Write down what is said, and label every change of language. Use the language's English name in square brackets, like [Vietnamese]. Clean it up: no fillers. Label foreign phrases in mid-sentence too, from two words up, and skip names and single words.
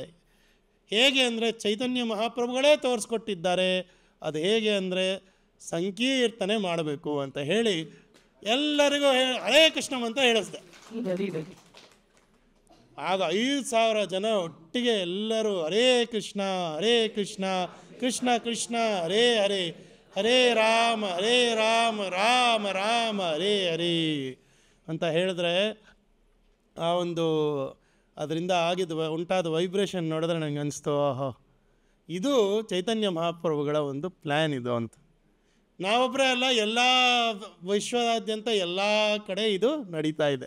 [Kannada] ಹೇಗೆ ಅಂದರೆ ಚೈತನ್ಯ ಮಹಾಪ್ರಭುಗಳೇ ತೋರಿಸ್ಕೊಟ್ಟಿದ್ದಾರೆ. ಅದು ಹೇಗೆ ಅಂದರೆ ಸಂಕೀರ್ತನೆ ಮಾಡಬೇಕು ಅಂತ ಹೇಳಿ ಎಲ್ಲರಿಗೂ [Sanskrit] ಹರೇ ಕೃಷ್ಣಂ [Kannada] ಅಂತ ಹೇಳಿಸ್ದೆ. ಆಗ 5,000 ಜನ ಒಟ್ಟಿಗೆ ಎಲ್ಲರೂ [Sanskrit] ಹರೇ ಕೃಷ್ಣ ಕೃಷ್ಣ ಕೃಷ್ಣ ಹರೇ ಹರೇ, ಹರೇ ರಾಮ ರಾಮ ರಾಮ ಹರೇ ಹರೇ [Kannada] ಅಂತ ಹೇಳಿದ್ರೆ ಆ ಒಂದು ಅದರಿಂದ ಉಂಟಾದ ವೈಬ್ರೇಷನ್ ನೋಡಿದ್ರೆ ನನಗೆ ಅನಿಸ್ತು, ಆಹೋ ಇದು ಚೈತನ್ಯ ಮಹಾಪ್ರಭುಗಳ ಒಂದು ಪ್ಲ್ಯಾನ್ ಇದು ಅಂತ. ನಾವೊಬ್ಬರೇ ಅಲ್ಲ, ಎಲ್ಲ ವಿಶ್ವದಾದ್ಯಂತ ಎಲ್ಲ ಕಡೆ ಇದು ನಡೀತಾ ಇದೆ.